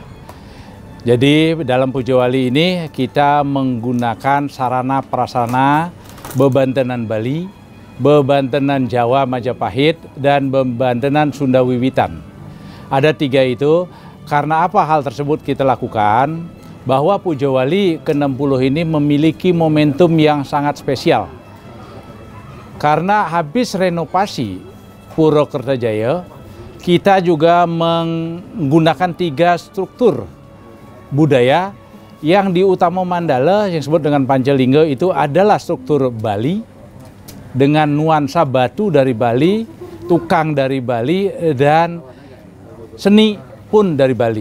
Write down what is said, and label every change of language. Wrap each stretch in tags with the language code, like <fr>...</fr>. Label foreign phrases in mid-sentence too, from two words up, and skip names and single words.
<id>Jadi dalam Puja Wali ini kita menggunakan sarana prasarana bebantenan Bali, bebantenan Jawa Majapahit, dan bebantenan Sunda Wiwitan. Ada 3 itu. Karena apa hal tersebut kita lakukan? Bahwa Puja Wali ke-60 ini memiliki momentum yang sangat spesial. Karena habis renovasi Pura Kertajaya, kita juga menggunakan 3 struktur budaya yang di Utama Mandala yang disebut dengan Panjalingga itu adalah struktur Bali dengan nuansa batu dari Bali, tukang dari Bali, dan seni pun dari Bali.</id>